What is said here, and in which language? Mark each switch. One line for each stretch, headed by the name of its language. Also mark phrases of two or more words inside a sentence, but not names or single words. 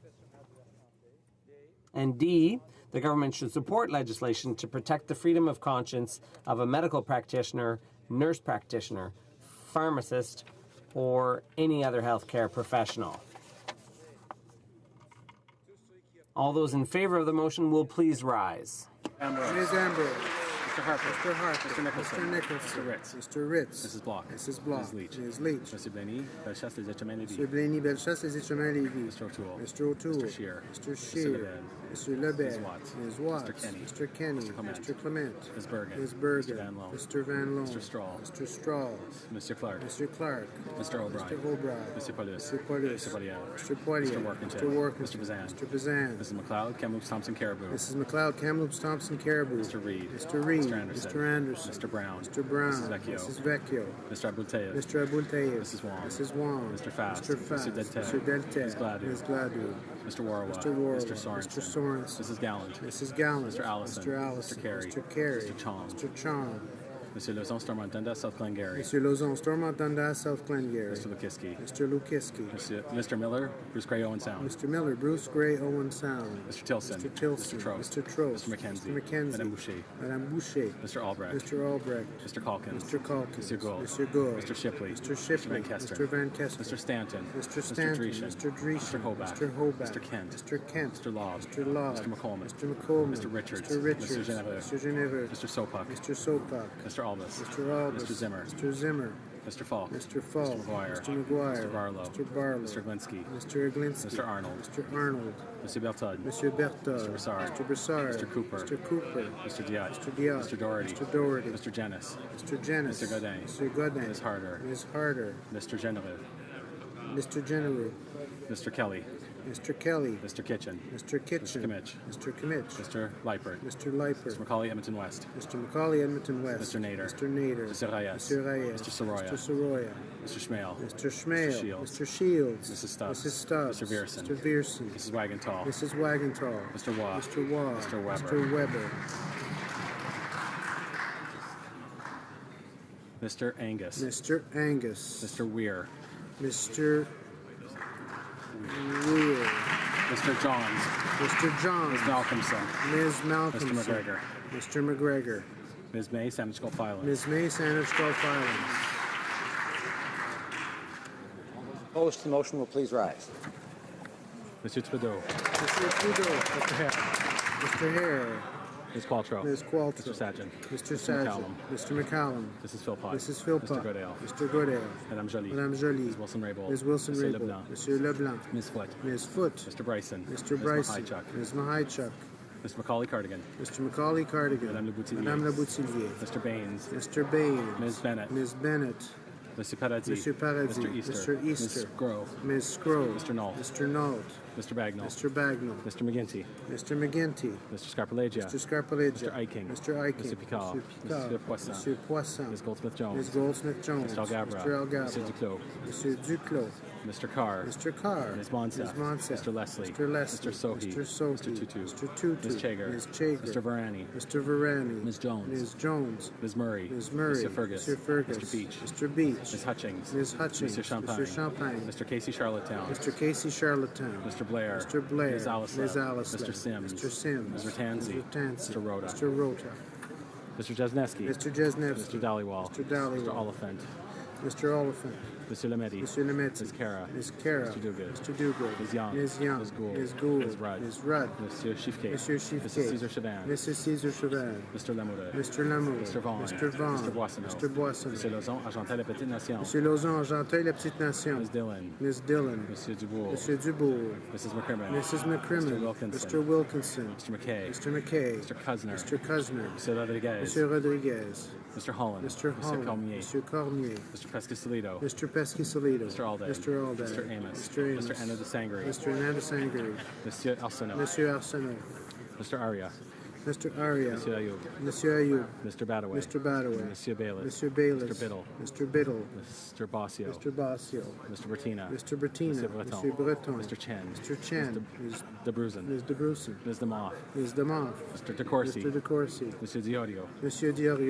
English: And D, the government should support legislation to protect the freedom of conscience of a medical practitioner, nurse practitioner, pharmacist, or any other healthcare professional. All those in favor of the motion will please rise. Ambrose. Ms. Ambrose. Mr. Harper. Mr. Harper. Mr. Nicholson. Mr. Nicholson. Mr. Ritz. Mr. Ritz. Mrs. Block. Mrs. Block. Ms. Leach. Ms. Leach. Mr. Blaney, Bellechasse, Les Etchemins-Lévis. Mr. Blaney, Bellechasse, Les Etchemins-Lévis. Mr. O'Toole. Mr. O'Toole. Mr. Scheer. Mr. Mr. Scheer. Lebed. Mr. Lebed. Ms. Watts. Ms. Watts. Mr. Kenny. Mr. Kenny. Mr. Clement. Mr. Clement. Ms. Bergen. Ms. Bergen. Mr. Van Loan. Mr. Van Loan. Mr. Strahl. Mr. Strahl. Mr. Clark. Mr. Clark. Mr. O'Brien. Mr. O'Brien. Mr. Paulus. Mr. Paulus. Mr. Poilievre. Mr. Poilievre. Mr. Workington. Mr. Workington. Mr. Bazan. Mr. Bazan. Mrs. McLeod, Kamloops, Thompson, Caribou. Mrs. McLeod, Kamloops, Thompson, Caribou. Mr. Reid. Mr. Reid. Mr. Anderson. Mr. Anderson. Mr. Brown. Mr. Brown. Mrs. Vecchio. Mrs. Vecchio. Mr. Abultayev. Mr. Abultayev. Mrs. Wong. Mrs. Wong. Mr. Fast. Mr. Fast. Mr. Deltet. Mr. Deltet. Ms. Gladue. Ms. Gladue. Mr. Warwa. Mr. Warwa. Mr. Sorensen. Mr. Sorensen. Mrs. Gallant. Mrs. Gallant. Mr. Allison. Mr. Allison. Mr. Carey. Mr. Carey. Mr. Chong. Mr. Chong. Monsieur Lozon, Stormont Dundas, South Glengarry. Monsieur Lozon, Stormont Dundas, South Glengarry. Mr. Lukiski. Mr. Lukiski. Mr. Miller, Bruce Gray, Owen Sound. Mr. Miller, Bruce Gray, Owen Sound. Mr. Tilson. Mr. Tilson. Mr. Trost. Mr. Trost. Mr. McKenzie. Mr. McKenzie. Madame Boucher. Madame Boucher. Mr. Albrecht. Mr. Albrecht. Mr. Calkins. Mr. Calkins. Mr. Gould. Mr. Gould. Mr. Shipley. Mr. Shipley. Mr. Van Kester. Mr. Van Kester. Mr. Stanton. Mr. Stanton. Mr. Dreeshen. Mr. Dreeshen. Mr. Hobart. Mr. Hobart. Mr. Kent. Mr. Kent. Mr. Lobb. Mr. Lobb. Mr. McColman. Mr. McColman. Mr. Richards. Mr. Richards. Mr. Geneveux. Mr. Geneveux. Mr. Sopak. Mr. Sopak. Mr. Albus. Mr. Albus. Mr. Zimmer. Mr. Zimmer. Mr. Falk. Mr. Falk. Mr. McGuire. Mr. McGuire. Mr. Barlow. Mr. Barlow. Mr. Glinsky. Mr. Glinsky. Mr. Arnold. Mr. Arnold. Mr. Berthold. Mr. Berthold. Mr. Broussard. Mr. Broussard. Mr. Cooper. Mr. Cooper. Mr. Diot. Mr. Diot. Mr. Doherty. Mr. Doherty. Mr. Jennis. Mr. Jennis. Mr. Godin. Mr. Godin. Ms. Harder. Ms. Harder. Mr. Genereux. Mr. Genereux. Mr. Kelly. Mr. Kelly. Mr. Kitchen. Mr. Kitchen. Mr. Kimmich. Mr. Kimmich. Mr. Leipert. Mr. Leipert. Mr. Macaulay, Edmonton West. Mr. Macaulay, Edmonton West. Mr. Nader. Mr. Nader. Mr. Reyes. Mr. Reyes. Mr. Soroya. Mr. Soroya. Mr. Schmale. Mr. Schmale. Mr. Shields. Mr. Shields. Mrs. Stubbs. Mrs. Stubbs. Mr. Vierson. Mr. Vierson. Mrs. Wagenthal. Mrs. Wagenthal. Mr. Waugh. Mr. Waugh. Mr. Weber. Mr. Weber. Mr. Angus. Mr. Angus. Mr. Weir. Mr. Weir. Mr. Johns. Mr. Johns. Ms. Malcolmson. Ms. Malcolmson. Mr. McGregor. Mr. McGregor. Ms. May, Sandwich Gulf Islands. Ms. May, Sandwich Gulf Islands. Opposed to the motion will please rise. Mr. Trudeau. Mr. Trudeau. Mr. Hare. Mr. Hare. Ms. Qualtrough. Ms. Qualtrough. Mr. Sajan. Mr. Mr. Sajan. McCallum. Mr. McCallum. Mrs. Philpott. Mrs. Philpott. Mr. Goodale. Mr. Goodale. Madame Jolie. Madame Jolie. Ms. Wilson-Raybould. Ms. Wilson-Raybould. Leblanc. Monsieur Leblanc. Ms. Foote. Ms. Foote. Mr. Bryson. Mr. Ms. Bryson. Mahaichuk. Ms. Mahaichuk. Mr. Macaulay Cardigan. Mr. Macaulay Cardigan. Madame Le Boutillier. Madame Le Boutillier. Mr. Baines. Mr. Baines. Ms. Bennett. Ms. Bennett. Mr. Paradis. Mr. Paradis. Mr. Easter. Mr. Easter. Ms. Grove. Ms. Scrove. Mr. Nault. Mr. Nault. Mr. Bagnall. Mr. Bagnall. Mr. McGinty. Mr. McGinty. Mr. Scarpellegia. Mr. Scarpellegia. Mr. Eiking. Mr. Eiking. Mr. Picard. Mr. Picard. Mr. Poisson. Mr. Poisson. Ms. Goldsmith-Jones. Ms. Goldsmith-Jones. Mr. Algabra. Mr. Algabra. Mr. Duclos. Mr. Duclos. Mr. Carr. Mr. Carr. Ms. Monsef. Ms. Monsef. Mr. Leslie. Mr. Leslie. Mr. Sohi. Mr. Sohi. Mr. Tutu. Mr. Tutu. Ms. Chager. Ms. Chager. Mr. Varani. Mr. Varani. Ms. Jones. Ms. Jones. Ms. Murray. Ms. Murray. Mr. Fergus. Mr. Fergus. Mr. Beach. Mr. Beach. Ms. Hutchings. Ms. Hutchings. Mr. Champagne. Mr. Champagne. Mr. Casey Charlottetown. Mr. Casey Charlottetown. Mr. Blair. Mr. Blair. Ms. Allisley. Ms. Allisley. Mr. Sims. Mr. Sims. Mr. Tansey. Mr. Tansey. Mr. Rhoda. Mr. Rota. Mr. Jesneski. Mr. Jesnevsky. Mr. Dhaliwal. Mr. Dhaliwal. Mr. Oliphant. Mr. Oliphant. Monsieur Lametti. Monsieur Lametti. Ms. Cara. Ms. Cara. Mr. Duguid. Mr. Duguid. Ms. Young. Ms. Young. Ms. Gould. Ms. Gould. Ms. Rudd. Ms. Rudd. Monsieur Chiffquet. Monsieur Chiffquet. Mrs. Cesar Chavan. Mrs. Cesar Chavan. Mr. Lamoureux. Mr. Lamoureux. Mr. Vaughan. Mr. Vaughan. Mr. Boissonneau. Mr. Boissonneau. Monsieur Lauzon, Argenteuil, La Petite Nation. Monsieur Lauzon, Argenteuil, La Petite Nation. Ms. Dillon. Ms. Dillon. Monsieur Dubourg. Monsieur Dubourg. Mrs. McCrimmon. Mrs. McCrimmon. Mr. Wilkinson. Mr. Wilkinson. Mr. McKay. Mr. McKay. Mr. Cuzner. Mr. Cuzner. Monsieur Rodriguez. Monsieur Rodriguez. Mr. Holland. Mr. Holland. Cormier. Monsieur Cormier. Mr. Pescasolido. Mr. Pescasolido. Mr. Alday. Mr. Alday. Mr. Amos. Mr. Amos. Mr. Anna de Sangre. Mr. Anna de Sangre. Monsieur Arsenault. Monsieur Arsenault. Mr. Aria. Mr. Aria. Monsieur Ayoub. Monsieur Ayoub. Mr. Badaway. Mr. Badaway. Monsieur Bayless. Monsieur Bayless. Mr. Biddle. Mr. Biddle. Mr. Bossio. Mr. Bossio. Mr. Bertina. Mr. Bertina. Monsieur Breton. Monsieur Breton. Mr. Chen. Mr. Chen. Mr. De Bruzen. Ms. De Brusen. Ms. DeMoff. Ms. DeMoff. Mr. De Corsi. Mr. De Corsi. Monsieur Diorio. Monsieur Diorio.